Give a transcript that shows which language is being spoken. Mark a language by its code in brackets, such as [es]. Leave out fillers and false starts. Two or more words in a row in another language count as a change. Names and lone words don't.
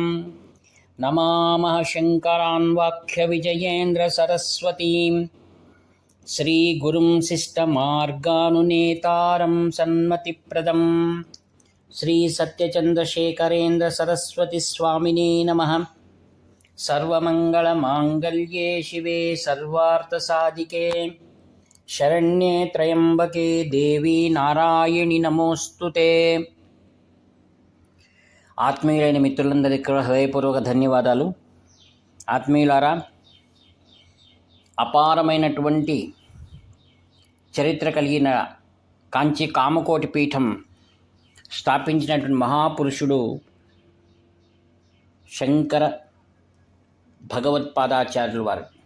[sa] नमामः शङ्करान् वाक्यविजयेन्द्रसरस्वतीं श्रीगुरुं शिष्टमार्गानुनेतारं सन्मतिप्रदं श्रीसत्यचन्द्रशेखरेन्द्रसरस्वतीस्वामिने नमः। सर्वमङ्गलमाङ्गल्ये शिवे सर्वार्थसाधिके शरण्ये त्र्यम्बके देवी नारायणि नमोऽस्तुते। [te] ఆత్మీయులైన మిత్రులందరికీ కూడా హృదయపూర్వక ధన్యవాదాలు. ఆత్మీయులారా, అపారమైనటువంటి చరిత్ర కలిగిన కాంచి కామకోటి పీఠం స్థాపించినటువంటి మహాపురుషుడు శంకర భగవత్పాదాచార్యులు వారు.